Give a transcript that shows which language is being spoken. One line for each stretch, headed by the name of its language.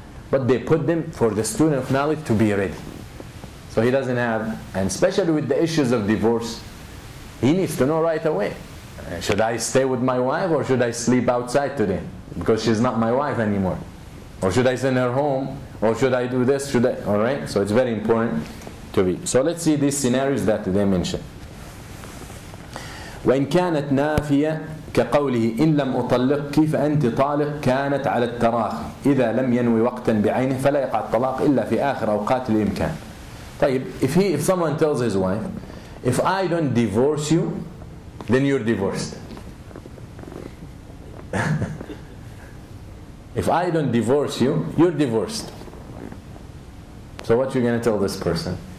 English: but they put them for the student of knowledge to be ready. So he doesn't have, and especially with the issues of divorce, he needs to know right away. Should I stay with my wife or should I sleep outside today? Because she's not my wife anymore. Or should I send her home? Or should I do this? Should I? Alright? So it's very important to be. So let's see these scenarios that they mention.
Arabic: وإن كانت نافية كقوله إن لم أطلقك فأنت طالق كانت على التراخي إذا لم ينوي وقتا بعينه فلا يقع الطلاق إلا في آخر أوقات الإمكان.
English: طيب, if someone tells his wife, if I don't divorce you, then you're divorced. If I don't divorce you, you're divorced. So what you going to tell this person?